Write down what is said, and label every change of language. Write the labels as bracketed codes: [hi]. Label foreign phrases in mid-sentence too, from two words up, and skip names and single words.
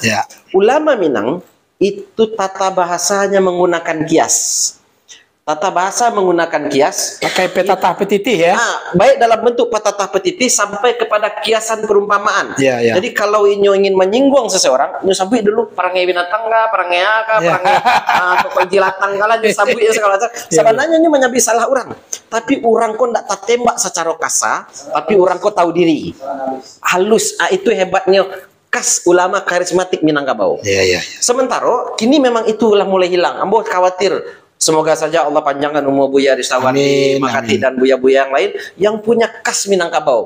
[id] Ulama Minang itu tata bahasanya menggunakan kias. Tata bahasa menggunakan kias. Pakai petatah petitih ya. Baik dalam bentuk petatah petitih sampai kepada kiasan perumpamaan. Jadi kalau inyo ingin menyinggung seseorang, [min] inyo sabui dulu perangai binatang kah, perangai apa, perangai penjilatang kala, inyo sabui segala macam. Sebenarnya inyo menyabi salah orang. Tapi orang kok ndak tak tembak secara kasar, tapi orang kok tahu diri. [id] Halus, itu hebatnya khas ulama karismatik Minangkabau. Sementara kini memang itulah mulai hilang. [min] Ambo khawatir. [id] Semoga saja Allah panjangkan umur Buya Ristawardi, Mak Kati dan buya-buya yang lain yang punya khas Minangkabau.